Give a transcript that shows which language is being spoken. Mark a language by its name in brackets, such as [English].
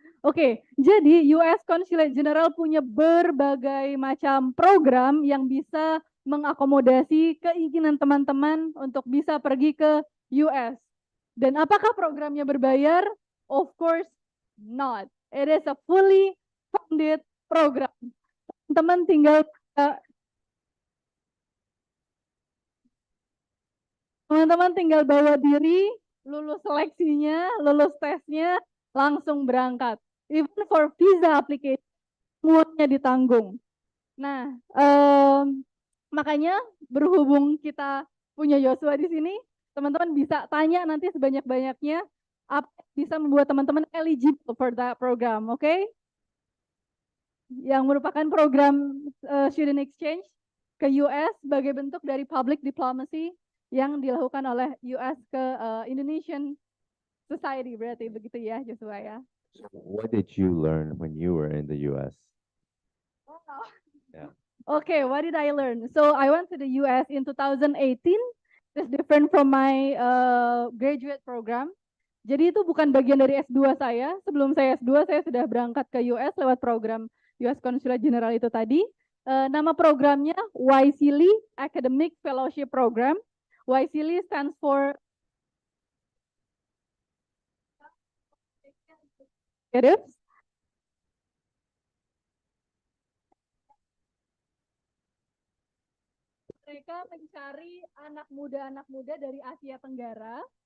[Indonesian] Oke, jadi US Consulate General punya berbagai macam program yang bisa mengakomodasi keinginan teman-teman untuk bisa pergi ke US. Dan apakah programnya berbayar? Of course not. [English] It is a fully funded program. [Indonesian] Teman-teman tinggal bawa diri, lulus seleksinya, lulus tesnya, langsung berangkat. [English] Even for visa application, semuanya ditanggung. [Indonesian] Nah, makanya berhubung kita punya Yosua di sini, teman-teman bisa tanya nanti sebanyak-banyaknya apa bisa membuat teman-teman eligible for that program, oke? yang merupakan program student exchange ke US sebagai bentuk dari public diplomacy yang dilakukan oleh US ke Indonesian society, berarti begitu ya Joshua ya. [English] What did you learn when you were in the US? Wow. Yeah. Okay, what did I learn? So I went to the US in 2018. It's different from my graduate program. [Indonesian] Jadi itu bukan bagian dari S2 saya. Sebelum saya S2, saya sudah berangkat ke US lewat program US Consulate General itu tadi. Nama programnya YCLI Academic Fellowship Program. YCLI stands for mereka mencari anak muda dari Asia Tenggara.